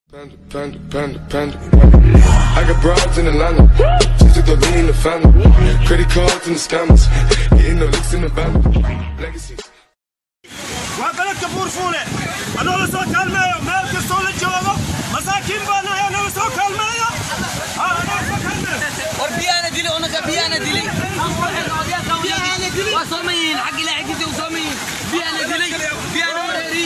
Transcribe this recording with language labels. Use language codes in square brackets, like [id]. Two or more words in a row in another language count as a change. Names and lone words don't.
[en] Panda, panda, panda, panda. I got broads in Atlanta. Just took the lean in the family. Credit cards and the scammers. Getting no licks in the band. Legacies. [so] Waa beledka Buurfuule. Anoo la soo kaalmeeyo, meel kastoo la joogo. Masaakiin baa nahay, anoo la soo kaalmeeyo. Haa, anoo la soo kaalmeeyo. War biyaana dili, onaga biyaana dili. Biyaana dili. Waa soo mayin, xag Ilaahay xaggiisa u soo mayin. Biyaana dili, biyaana wareeri.